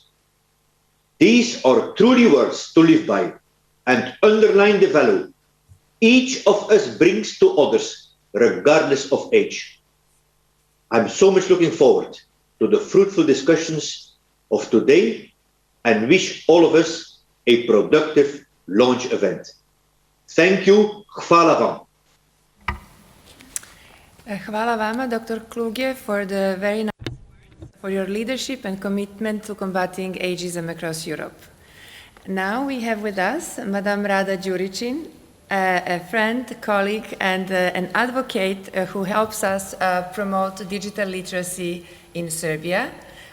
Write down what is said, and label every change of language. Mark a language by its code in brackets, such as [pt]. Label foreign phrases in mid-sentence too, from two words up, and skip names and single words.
[en] These are truly words to live by and underline the value each of us brings to others, regardless of age. I'm so much looking forward to the fruitful discussions of today and wish all of us a productive launch event. Thank you. [sr] Hvala vam. Hvala vama, Dr. [en] Kluge, for your leadership and commitment to combating ageism across Europe. Now we have with us Madame Rada Đurićin, a friend, colleague, and an advocate who helps us promote digital literacy in Serbia.